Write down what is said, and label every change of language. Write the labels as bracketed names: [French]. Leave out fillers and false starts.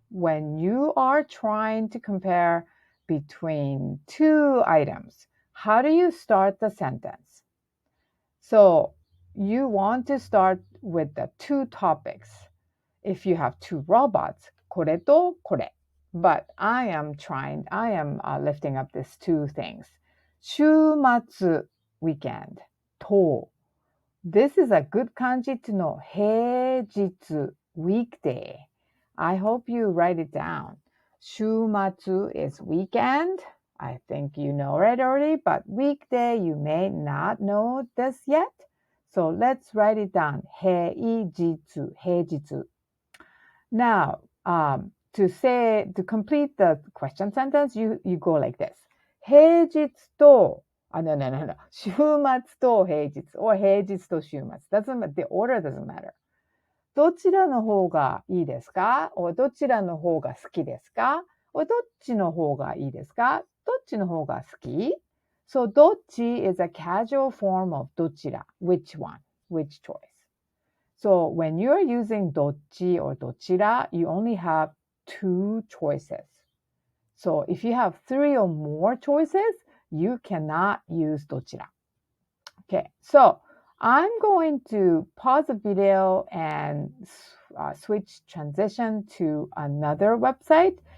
[English] When you are trying to compare between two items, how do you start the sentence? So you want to start with the two topics. If you have two robots, [Japanese] これとこれ. [English] But I am lifting up these two things. 週末 weekend と. This is a good kanji to know. 平日 weekday. I hope you write it down. 週末 is weekend. I think you know it already, but weekday you may not know this yet. So let's write it down. 平日 平日. Now, to complete the question sentence, you go like this. 平日と no. [Japanese] 週末と平日 or 平日と週末. [English] The order doesn't matter. [Japanese] どちらの方がいいですか or どちらの方が好きですか or どっちの方がいいですかどっちの方が好き [English] So どっち is a casual form of どちら which one, which choice. So when you're using どっち or どちら you only have two choices. So if you have three or more choices, you cannot use どちら. Okay, so I'm going to pause the video and transition to another website.